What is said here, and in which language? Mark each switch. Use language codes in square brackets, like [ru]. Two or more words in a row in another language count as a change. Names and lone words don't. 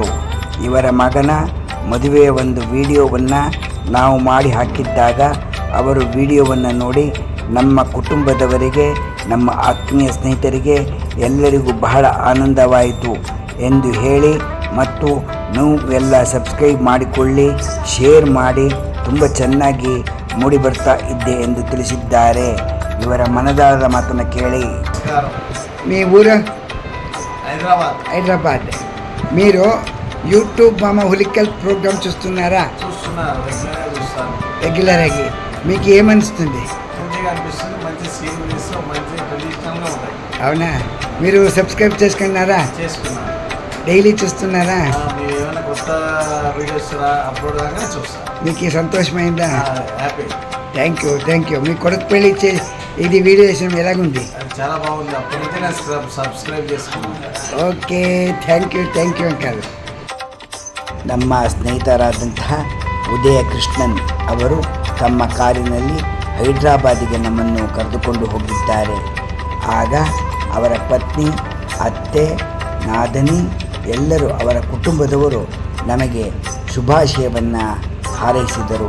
[kn] ಇವರ ಮಗನ ಮದುವೆಯ ಒಂದು ವಿಡಿಯೋವನ್ನು ನಾವು ಮಾಡಿ ಹಾಕಿದ್ದಾಗ ಅವರು ವಿಡಿಯೋವನ್ನು ನೋಡಿ ನಮ್ಮ ಕುಟುಂಬದವರಿಗೆ, ನಮ್ಮ ಆತ್ಮೀಯ ಸ್ನೇಹಿತರಿಗೆ ಎಲ್ಲರಿಗೂ ಬಹಳ ಆನಂದವಾಯಿತು ಎಂದು ಹೇಳಿ, ಮತ್ತು ನೀವು ಎಲ್ಲ ಸಬ್ಸ್ಕ್ರೈಬ್ ಮಾಡಿಕೊಳ್ಳಿ, ಶೇರ್ ಮಾಡಿ, ತುಂಬ ಚೆನ್ನಾಗಿ ಮೂಡಿ ಬರ್ತಾ ಇದ್ದೆ ಎಂದು ತಿಳಿಸಿದ್ದಾರೆ. ಇವರ ಮನದಾಳದ ಮಾತನ್ನು ಕೇಳಿ. [te] మీ ఊరు? హైదరాబాద్. మీరు యూట్యూబ్ మామ హులికల్ ప్రోగ్రామ్ చూస్తున్నారా? రెగ్యులర్ ఆగి మీకు ఏమనిస్తుంది? అవునా? మీరు సబ్స్క్రైబ్ చేసుకున్నారా? డైలీ చూస్తున్నారా? మీకు సంతోషమైందా? [en] thank you. [te] మీ కొడుకు పెళ్ళి ఇది వీడియో చేసిన ఎలాగుంది? చాలా బాగుంది. అప్పటి నుంచి నేను సబ్స్క్రైబ్ చేసుకున్నాను. [en] okay, thank you [te] ಅಂಕಲ್. [kn] ನಮ್ಮ ಸ್ನೇಹಿತರಾದಂತಹ ಉದಯ ಕೃಷ್ಣನ್ ಅವರು ತಮ್ಮ ಕಾರಿನಲ್ಲಿ ಹೈದರಾಬಾದಿಗೆ ನಮ್ಮನ್ನು ಕರೆದುಕೊಂಡು ಹೋಗಿದ್ದಾರೆ. ಆಗ ಅವರ ಪತ್ನಿ, ಅತ್ತೆ, ನಾದನಿ ಎಲ್ಲರೂ, ಅವರ ಕುಟುಂಬದವರು ನಮಗೆ ಶುಭಾಶಯವನ್ನು ಹಾರೈಸಿದರು.